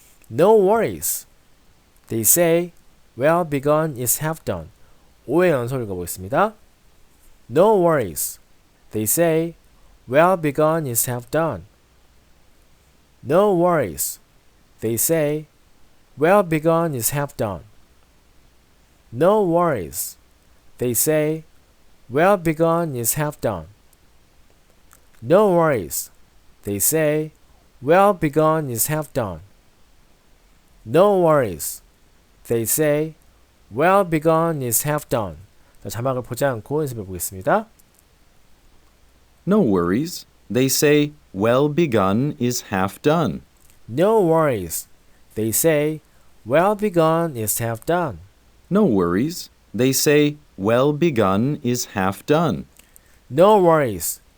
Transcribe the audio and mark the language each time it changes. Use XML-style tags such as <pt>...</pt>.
<en>No worries. They say well begun is half done.</en> <ko>5회 연속 읽어보겠습니다.</ko> <en>No worries. They say well begun is half done. No worries. They say well begun is half done. No worries. They say well begun is half done. No worries. They say well begun is half done. No worries. They say well begun is half done.</en> <ko>자, 자막을 보지 않고 연습해 보겠습니다.</ko> <en>No worries. They say well begun is half done. No worries. They say well begun is half done. No worries. They say well begun is half done. No worries.</en>